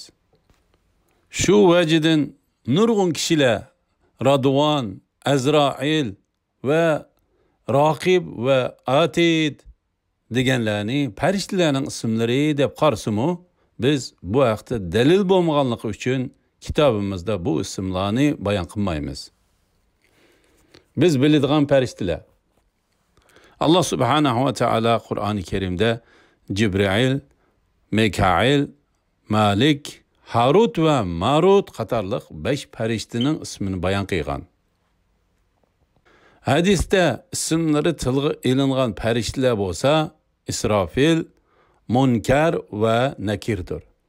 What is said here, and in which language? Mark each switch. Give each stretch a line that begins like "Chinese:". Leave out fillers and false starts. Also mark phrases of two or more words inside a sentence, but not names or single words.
Uzbek: Shu vajidan nurg'un kishilar Radvan, Azrail va Raqib va Atid deganlarni farishtalarning ismlari deb qarasimi, biz bu haqda dalil bo'lmaganligi uchun kitobimizda bu ismlarni bayon qilmaymiz. Biz biladigan farishtalar.
Arabic: الله سبحانه وتعالى
Uzbek: Qur'oni Karimda Jibril, Mikail, Malik, Harut va Marut qatorliq 5 farishtaning ismini bayon qilgan. Hadisda ismlari tilga ilingan farishtalar bo'lsa, Israfil, Munkar va Nakirdir.